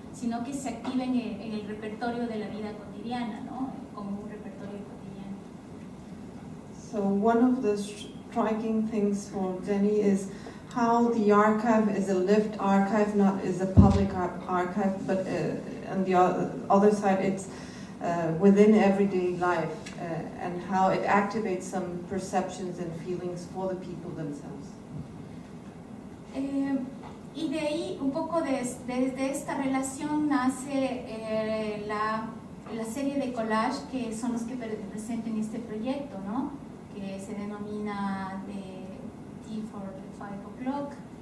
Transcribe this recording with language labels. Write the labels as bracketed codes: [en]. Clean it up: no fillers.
[es] Sino que se activa en el repertorio de la vida cotidiana, ¿no? Como un repertorio cotidiano. [en] So one of the striking things for Jenny is how the archive is a lived archive, not is a public archive, but on the other side it's within everyday life, and how it activates some perceptions and feelings for the people themselves. [es] Y de ahí, un poco desde esta relación nace la serie de collage que son los que presentan este proyecto, ¿no? Que se denomina Tea for the 5 o'clock.